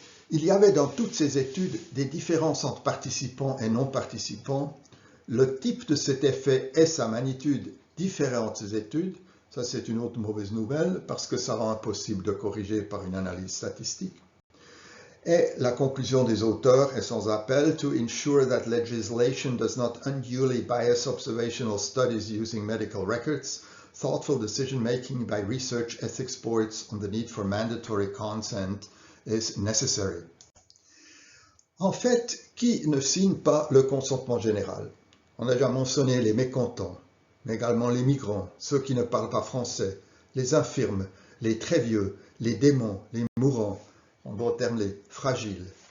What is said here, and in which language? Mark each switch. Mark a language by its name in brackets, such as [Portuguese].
[French] Il y avait dans toutes ces études des différences entre participants et non-participants. Le type de cet effet et sa magnitude différaient entre ces études. Ça, c'est une autre mauvaise nouvelle parce que ça rend impossible de corriger par une analyse statistique. Et la conclusion des auteurs est sans appel: [English] to ensure that legislation does not unduly bias observational studies using medical records, thoughtful decision-making by research ethics boards on the need for mandatory consent is necessary. [French] En fait, qui ne signe pas le consentement général? On a déjà mentionné les mécontents, mais également les migrants, ceux qui ne parlent pas français, les infirmes, les très vieux, les démons, les mourants, en bon terme les fragiles.